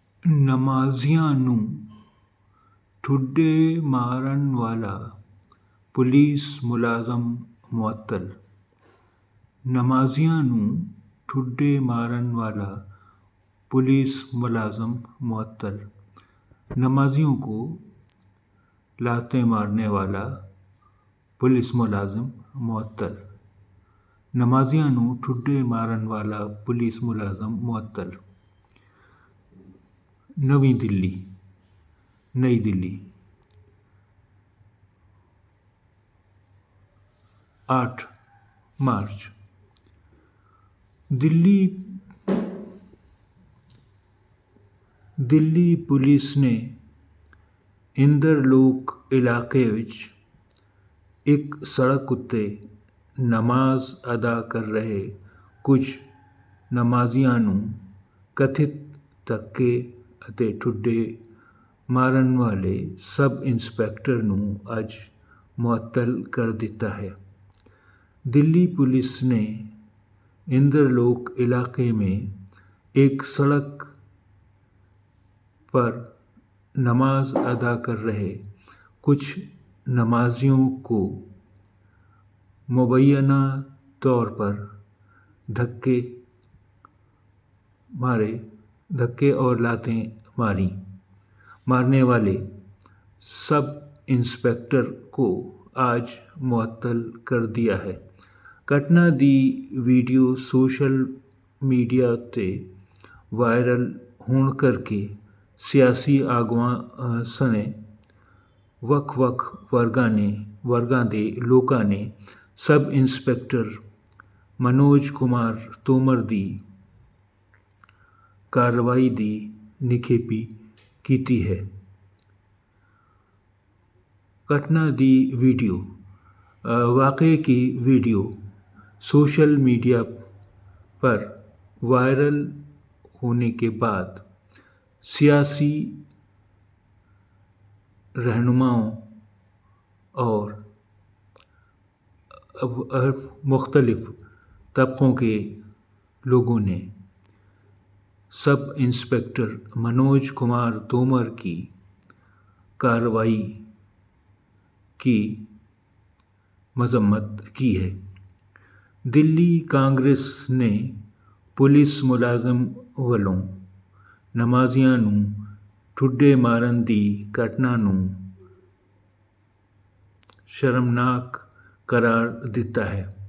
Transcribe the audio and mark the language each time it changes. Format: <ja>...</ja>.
<pa>ਨਮਾਜ਼ੀਆਂ ਨੂੰ ਠੁੱਡੇ ਮਾਰਨ ਵਾਲਾ ਪੁਲਿਸ ਮੁਲਾਜ਼ਮ ਮੁਅੱਤਲ। नमाजियों ਨੂੰ ठुड्डे मारन वाला पुलिस मुलाजम मुअत्तल।</pa> <hi>नमाजियों को लाते मारने वाला पुलिस मुलाजिम मुअत्तल।</hi> <pa>नमाजियों ਨੂੰ ठुड्डे मारन वाला पुलिस मुलाजम मुअत्तल।</pa> <hi>नई दिल्ली 8 मार्च।</hi> <pa>ਦਿੱਲੀ ਪੁਲਿਸ ਨੇ ਇੰਦਰਲੋਕ ਇਲਾਕੇ ਵਿੱਚ ਇੱਕ ਸੜਕ ਉੱਤੇ ਨਮਾਜ਼ ਅਦਾ ਕਰ ਰਹੇ ਕੁਝ ਨਮਾਜ਼ੀਆਂ ਨੂੰ ਕਥਿਤ ਧੱਕੇ ਅਤੇ ਠੁੱਡੇ ਮਾਰਨ ਵਾਲੇ ਸਬ ਇੰਸਪੈਕਟਰ ਨੂੰ ਅੱਜ ਮੁਅੱਤਲ ਕਰ ਦਿੱਤਾ ਹੈ।</pa> <hi>दिल्ली पुलिस ने इंदरलोक इलाके में एक सड़क पर नमाज अदा कर रहे कुछ नमाजियों को मुबैना तौर पर धक्के और लातें मारने वाले सब इंस्पेक्टर को आज मुअत्तल कर दिया है।</hi> <pa>ਘਟਨਾ ਦੀ ਵੀਡੀਓ ਸੋਸ਼ਲ ਮੀਡੀਆ 'ਤੇ ਵਾਇਰਲ ਹੋਣ ਕਰਕੇ ਸਿਆਸੀ ਆਗੂਆਂ ਸਣੇ ਵੱਖ-ਵੱਖ ਵਰਗਾਂ ਦੇ ਲੋਕਾਂ ਨੇ ਸਬ ਇੰਸਪੈਕਟਰ ਮਨੋਜ ਕੁਮਾਰ ਤੋਮਰ ਦੀ ਕਾਰਵਾਈ ਦੀ ਨਿਖੇਧੀ ਕੀਤੀ ਹੈ।</pa> <hi>घटना की वीडियो वाक़े की वीडियो सोशल मीडिया पर वायरल होने के बाद सियासी रहनुमाओं और मुख्तलिफ तबकों के लोगों ने सब इंस्पेक्टर मनोज कुमार तोमर की कार्रवाई की मजम्मत की है। दिल्ली कांग्रेस ने पुलिस मुलाजम</hi> <pa>ਵੱਲੋਂ ਨਮਾਜ਼ੀਆਂ ਨੂੰ ਠੁੱਡੇ ਮਾਰਨ ਦੀ ਘਟਨਾ ਨੂੰ ਸ਼ਰਮਨਾਕ ਕਰਾਰ ਦਿੱਤਾ ਹੈ।</pa>